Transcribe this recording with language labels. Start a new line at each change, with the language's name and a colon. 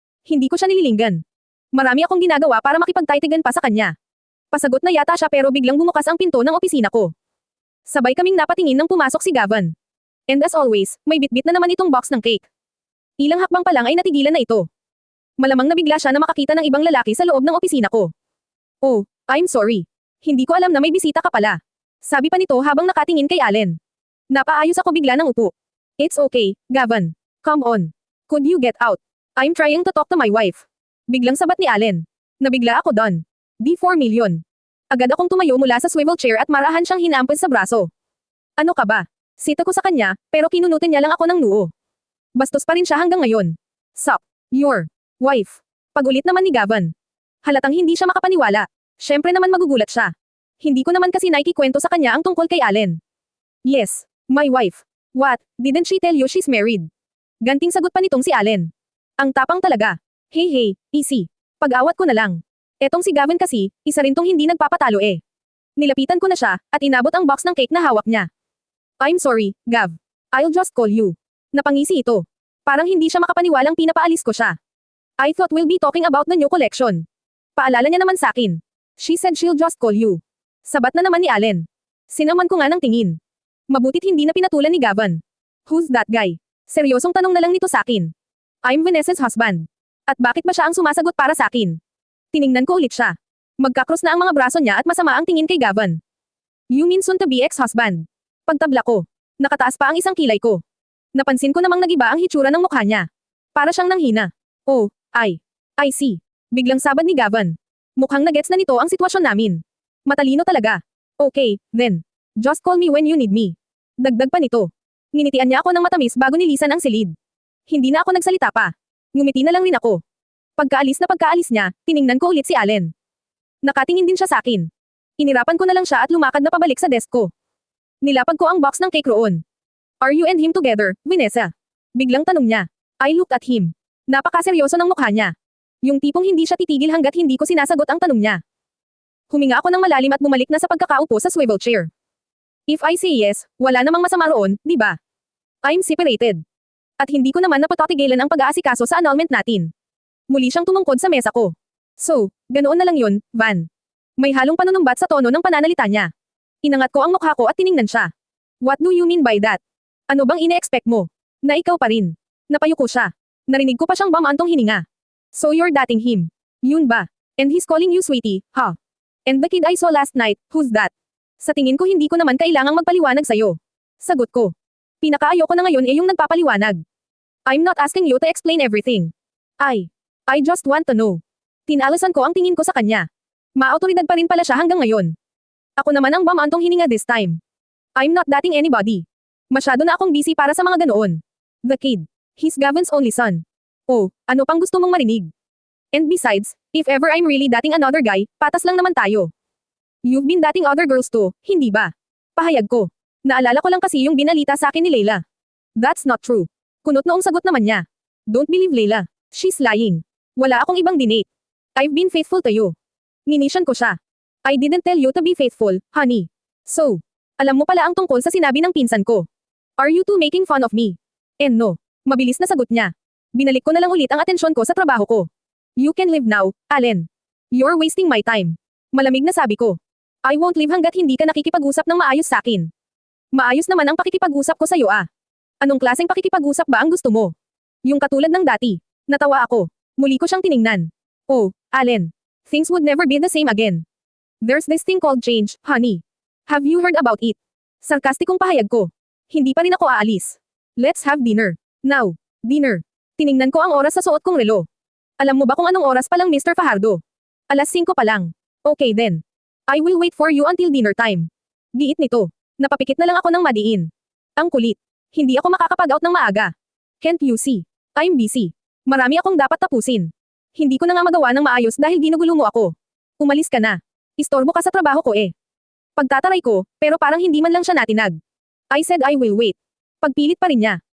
Filipino: Hindi ko siya nililinggan. Marami akong ginagawa para makipagtaitigan pa sa kanya. Pasagot na yata siya pero biglang bumukas ang pinto ng opisina ko. Sabay kaming napatingin nang pumasok si Gavin.
English: And as always,
Filipino: may bitbit na naman itong box ng cake. Ilang hakbang pa lang ay natigilan na ito. Malamang nabigla siya na makakita ng ibang lalaki sa loob ng opisina ko.
English: Oh, I'm sorry.
Filipino: Hindi ko alam na may bisita ka pala. Sabi pa nito habang nakatingin kay Allen. Napaayos ako bigla ng upo.
English: It's okay, Gavin. Come on. Could you get out? I'm trying to talk to my wife.
Filipino: Biglang sabat ni Allen. Nabigla ako doon. Di 4 million. Agad akong tumayo mula sa swivel chair at marahan siyang hinampas sa braso. Ano ka ba? Sita ko sa kanya, pero kinunutin niya lang ako ng noo. Bastos pa rin siya hanggang ngayon.
English: Sup, your wife.
Filipino: Pagulit naman ni Gavin. Halatang hindi siya makapaniwala. Syempre naman magugulat siya. Hindi ko naman kasi naikikwento sa kanya ang tungkol kay Allen.
English: Yes, my wife. What, didn't she tell you she's married?
Filipino: Ganting sagot pa nitong si Allen. Ang tapang talaga.
English: Hey, easy.
Filipino: Pag-awat ko na lang. Etong si Gavin kasi, isa rin tong hindi nagpapatalo eh. Nilapitan ko na siya, at inabot ang box ng cake na hawak niya.
English: I'm sorry, Gav. I'll just call you.
Filipino: Napangisi ito. Parang hindi siya makapaniwalang pinapaalis ko siya.
English: I thought we'll be talking about the new collection.
Filipino: Paalala niya naman sa akin.
English: She said she'll just call you.
Filipino: Sabat na naman ni Allen. Sinaman ko nga ng tingin. Mabutit hindi na pinatulan ni Gavin.
English: Who's that guy?
Filipino: Seryosong tanong na lang nito sa akin.
English: I'm Vanessa's husband.
Filipino: At bakit ba siya ang sumasagot para sa akin? Tiningnan ko ulit siya. Magkakross na ang mga braso niya at masama ang tingin kay Gavin.
English: You mean soon to be ex-husband?
Filipino: Pagtabla ko. Nakataas pa ang isang kilay ko. Napansin ko namang nagiba ang hitsura ng mukha niya. Para siyang nanghina.
English: Oh, I see.
Filipino: Biglang sabad ni Gavin. Mukhang nagets na nito ang sitwasyon namin. Matalino talaga.
English: Okay, then. Just call me when you need me.
Filipino: Dagdag pa nito. Nginitian niya ako ng matamis bago nilisan ang silid. Hindi na ako nagsalita pa. Ngumiti na lang rin ako. Pagkaalis niya, tiningnan ko ulit si Allen. Nakatingin din siya sa akin. Inirapan ko na lang siya at lumakad na pabalik sa desk ko. Nilapag ko ang box ng cake roon.
English: Are you and him together, Vanessa?
Filipino: Biglang tanong niya.
English: I looked at him.
Filipino: Napakaseryoso ng mukha niya. Yung tipong hindi siya titigil hanggat hindi ko sinasagot ang tanong niya. Huminga ako ng malalim at bumalik na sa pagkakaupo sa swivel chair.
English: If I say yes,
Filipino: wala namang masama roon, di ba?
English: I'm separated.
Filipino: At hindi ko naman napatatigilan ang pag-aasikaso sa annulment natin. Muli siyang tumungkod sa mesa ko. So, ganoon na lang yun, Van. May halong panunumbat sa tono ng pananalita niya. Inangat ko ang mukha ko at tiningnan siya.
English: What do you mean by that?
Filipino: Ano bang ine-expect mo? Na ikaw pa rin. Napayuko siya. Narinig ko pa siyang bamantong hininga.
English: So you're dating him.
Filipino: Yun ba?
English: And he's calling you sweetie, huh? And the kid I saw last night, who's that?
Filipino: Sa tingin ko hindi ko naman kailangang magpaliwanag sa'yo. Sagot ko. Pinakaayoko na ngayon yung nagpapaliwanag.
English: I'm not asking you to explain everything. I just want to know.
Filipino: Tinalasan ko ang tingin ko sa kanya. Maautoridad pa rin pala siya hanggang ngayon. Ako naman ang bamantong hininga
English: this time. I'm not dating anybody.
Filipino: Masyado na akong busy para sa mga ganoon.
English: The kid. He's Gavin's only son. Oh,
Filipino: ano pang gusto mong marinig?
English: And besides, if ever I'm really dating another guy,
Filipino: patas lang naman tayo.
English: You've been dating other girls too,
Filipino: hindi ba? Pahayag ko. Naalala ko lang kasi yung binalita sa akin ni Layla.
English: That's not true.
Filipino: Kunot noong sagot naman niya.
English: Don't believe Layla. She's lying.
Filipino: Wala akong ibang dinate.
English: I've been faithful to you.
Filipino: Nginisyan ko siya.
English: I didn't tell you to be faithful, honey.
Filipino: So, alam mo pala ang tungkol sa sinabi ng pinsan ko.
English: Are you two making fun of me? And no.
Filipino: Mabilis na sagot niya. Binalik ko na lang ulit ang atensyon ko sa trabaho ko.
English: You can leave now, Allen. You're wasting my time.
Filipino: Malamig na sabi ko.
English: I won't leave
Filipino: hanggat hindi ka nakikipag-usap ng maayos sa akin. Maayos naman ang pakikipag-usap ko sa iyo ah. Anong klaseng pakikipag-usap ba ang gusto mo? Yung katulad ng dati. Natawa ako. Muli ko siyang tiningnan. Oh, Allen.
English: Things would never be the same again. There's this thing called change, honey. Have you heard about it?
Filipino: Sarkastikong pahayag ko. Hindi pa rin ako aalis.
English: Let's have dinner. Now. Dinner.
Filipino: Tiningnan ko ang oras sa suot kong relo. Alam mo ba kung anong oras pa lang, Mr. Fajardo? Alas 5 pa lang.
English: Okay then. I will wait for you until dinner time.
Filipino: Giit nito. Napapikit na lang ako ng madiin. Ang kulit. Hindi ako makakapag-out ng maaga.
English: Can't you see? I'm busy.
Filipino: Marami akong dapat tapusin. Hindi ko na nga magawa ng maayos dahil ginugulo mo ako. Umalis ka na. Istorbo ka sa trabaho ko eh. Pagtataray ko, pero parang hindi man lang siya natinag.
English: I said I will wait.
Filipino: Pagpilit pa rin niya.